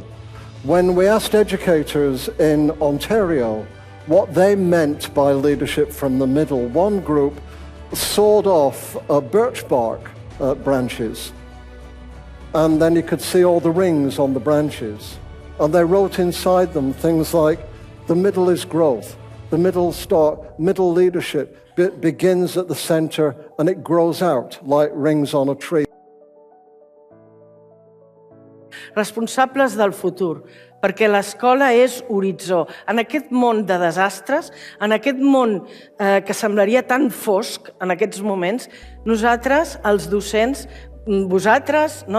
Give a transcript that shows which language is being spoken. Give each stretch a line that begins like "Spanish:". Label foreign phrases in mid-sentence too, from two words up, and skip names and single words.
English: When we asked educators in Ontario what they meant by leadership from the middle, one group sawed off birch bark branches, and then you could see all the rings on the branches. And they wrote inside them things like, the middle is growth, the middle leadership begins at the center and it grows out like rings on a tree.
Catalan: Responsables del futur, perquè l'escola és horitzó. En aquest món de desastres, en aquest món que semblaria tan fosc en aquests moments, nosaltres, els docents, vosaltres, no?